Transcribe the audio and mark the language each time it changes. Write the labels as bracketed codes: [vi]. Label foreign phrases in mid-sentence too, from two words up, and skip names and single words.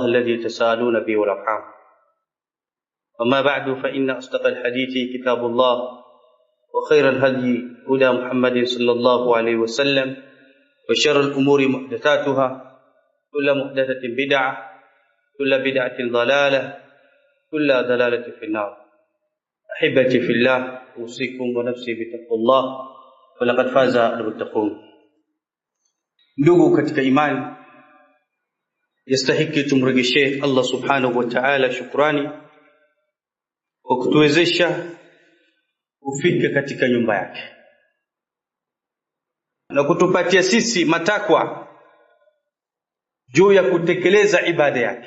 [ar] الذي تساءلون به والأرحام أما بعد فإن أصدق الحديث كتاب الله وخير الهدي هدى محمد صلى الله عليه وسلم وشر الأمور محدثاتها كل محدثة بدعة كل بدعة ضلالة كل ضلالة في النار أحبتي في الله أوصيكم ونفسي بتقوى الله ولقد فاز المتقون. [sw] Ndugu katika imani, yastahiki tumrejeshe [ar] الله سبحانه وتعالى [sw] shukrani kwa kutuwezesha kufika katika nyumba yake na kutupatia sisi matakwa juu ya kutekeleza ibada yake.